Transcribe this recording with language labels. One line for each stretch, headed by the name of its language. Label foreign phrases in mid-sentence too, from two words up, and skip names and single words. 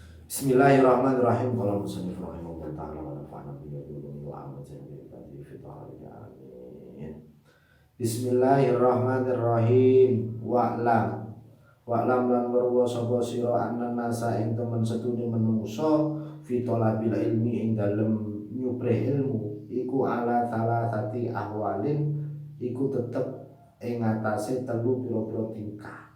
Arabic: Bismillahirrahmanirrahim. قال المصنف رحمه الله تعالى ونفعنا به وأماتنا به آمين. بسم الله الرحمن الرحيم. واعلم
Javanese: lan weruh sapa sira
Arabic: أن الناس
Javanese: ing temen setune menungso
Arabic: في طلب العلم
Javanese: ing dalem nyuprih ilmu iku
Arabic: على ثلاثة أحوال
Javanese: iku tetep ing atase telu pira-pira tingkah.